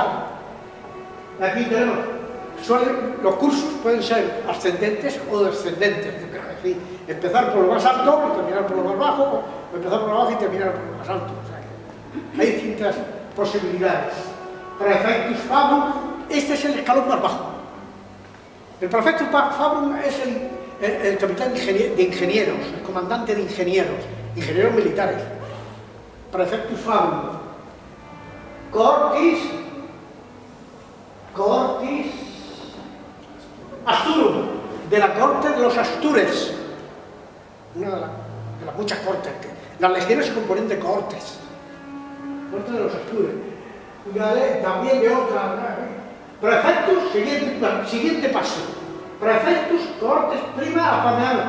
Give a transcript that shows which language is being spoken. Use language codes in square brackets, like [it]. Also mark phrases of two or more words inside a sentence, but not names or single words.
[es] Aquí tenemos, los cursos pueden ser ascendentes o descendentes, así, empezar por lo más alto y terminar por lo más bajo, o empezar por lo bajo y terminar por lo más alto. O sea que hay distintas posibilidades. [la] Praefectus fabrum, [es] este es el escalón más bajo. El [la] Praefectus fabrum [es] es el capitán de ingenieros, el comandante de ingenieros militares. [la] Praefectus fabrum. Cohortis Asturum, [es] de la corte de los Astures, una de las muchas cortes. Las legiones se componen de cohortes. Corte de los Astures. También de otra. [la] Praefectus, [es] siguiente paso. [la] Praefectus cohortes prima apameana.